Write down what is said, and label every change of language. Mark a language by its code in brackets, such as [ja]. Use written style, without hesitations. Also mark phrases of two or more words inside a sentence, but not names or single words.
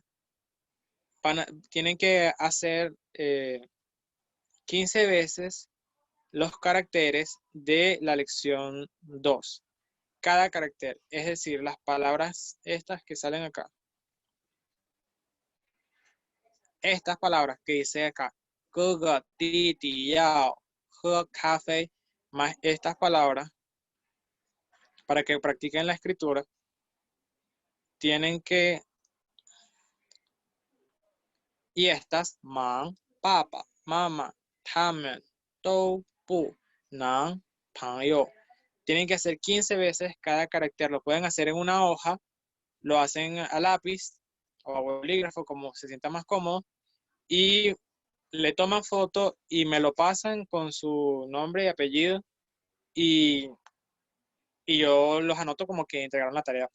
[es] Tienen que hacer 15 veces los caracteres de la lección 2. Cada carácter, es decir, las palabras estas que salen acá. Estas palabras que dice acá, [zh] 哥哥弟弟要喝咖啡, [es] más estas palabras, para que practiquen la escritura, tienen que, y estas, 忙, papá, mamá, [zh] 他们都不能朋友. [es] Tienen que hacer 15 veces cada carácter. Lo pueden hacer en una hoja, lo hacen a lápiz o a bolígrafo, como se sienta más cómodo, y le toman foto y me lo pasan con su nombre y apellido, y yo los anoto como que entregaron la tarea.